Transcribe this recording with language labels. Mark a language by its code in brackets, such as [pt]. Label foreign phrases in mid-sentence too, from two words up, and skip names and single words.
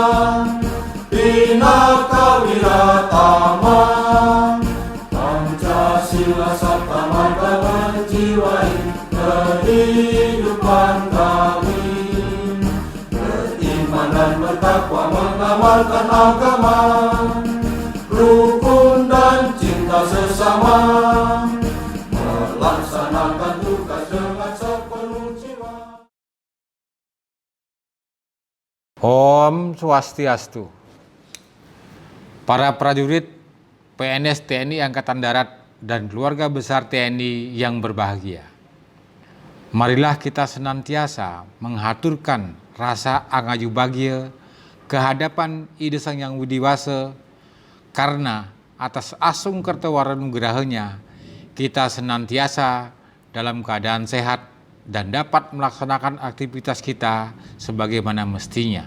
[id] Bhinneka Wiratama, Pancasila Sabta Marga menjiwai kehidupan kami. Beriman dan bertakwa mengamalkan agama, rukun dan cinta sesama, melaksanakan tugas dengan sepenuh jiwa. [ban] Om Swastiastu. [id] Para prajurit PNS TNI Angkatan Darat dan keluarga besar TNI yang berbahagia. Marilah kita senantiasa menghaturkan rasa angayu bahagia kehadapan Ida Sang Hyang Widiwasa, karena atas [ban] asung kertawaranugurahanya [id] kita senantiasa dalam keadaan sehat dan dapat melaksanakan aktivitas kita sebagaimana mestinya.